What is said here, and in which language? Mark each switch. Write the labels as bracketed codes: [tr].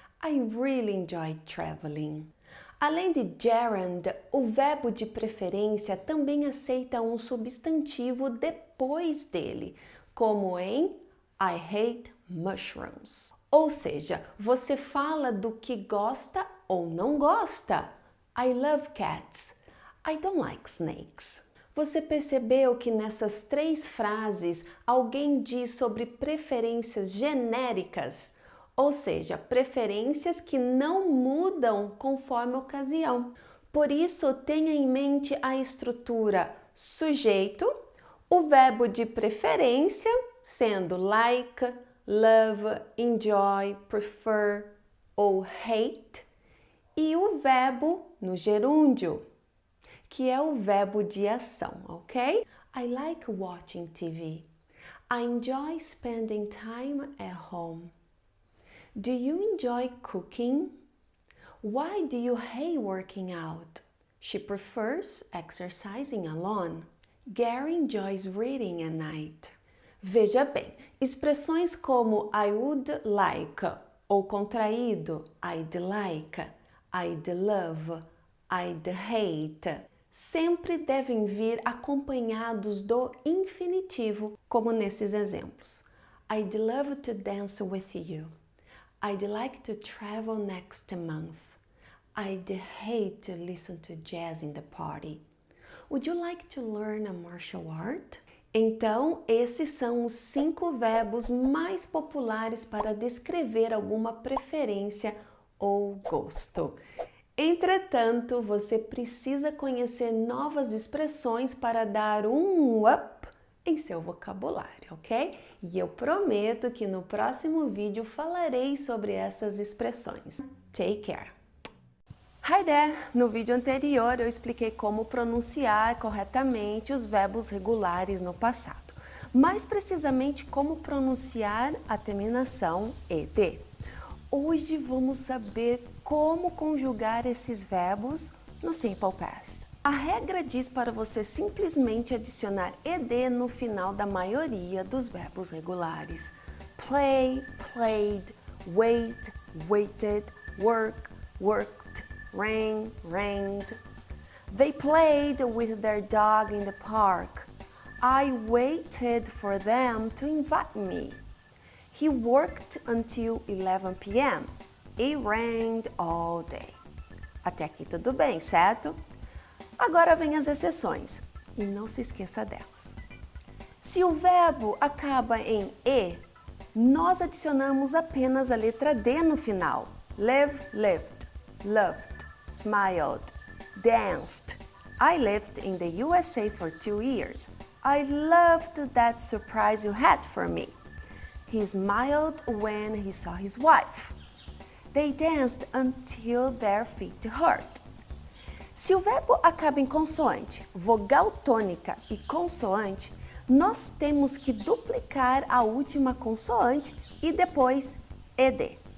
[en] I really enjoy traveling. [pt] Além de gerund, o verbo de preferência também aceita um substantivo depois dele, como em [en] I hate mushrooms. [pt] Ou seja, você fala do que gosta ou não gosta. [en] I love cats. I don't like snakes. [pt] Você percebeu que nessas 3 frases alguém diz sobre preferências genéricas? Ou seja, preferências que não mudam conforme a ocasião. Por isso, tenha em mente a estrutura sujeito, o verbo de preferência, sendo like, love, enjoy, prefer ou hate, e o verbo no gerúndio, que é o verbo de ação, ok? [en] I like watching TV. I enjoy spending time at home. Do you enjoy cooking? Why do you hate working out? She prefers exercising alone. Gary enjoys reading at night. [pt] Veja bem, expressões como I would like ou contraído I'd like, I'd love, I'd hate sempre devem vir acompanhados do infinitivo, como nesses exemplos. [en] I'd love to dance with you. I'd like to travel next month. I'd hate to listen to jazz in the party. Would you like to learn a martial art? [pt] Então, esses são os 5 verbos mais populares para descrever alguma preferência ou gosto. Entretanto, você precisa conhecer novas expressões para dar um up em seu vocabulário, ok? E eu prometo que no próximo vídeo falarei sobre essas expressões. [en] Take care! Hi there! [pt] No vídeo anterior eu expliquei como pronunciar corretamente os verbos regulares no passado. Mais precisamente como pronunciar a terminação ed. Hoje vamos saber como conjugar esses verbos no Simple Past. A regra diz para você simplesmente adicionar ed no final da maioria dos verbos regulares. [en] Play, played, wait, waited, work, worked, rain, rained. They played with their dog in the park. I waited for them to invite me. He worked until 11 p.m. It rained all day. [pt] Até aqui tudo bem, certo? Agora vem as exceções, e não se esqueça delas. Se o verbo acaba em e, nós adicionamos apenas a letra D no final. [en] Live, lived, loved, smiled, danced. I lived in the USA for 2 years. I loved that surprise you had for me. He smiled when he saw his wife. They danced until their feet hurt. [pt] Se o verbo acaba em consoante, vogal tônica e consoante, nós temos que duplicar a última consoante e depois ed.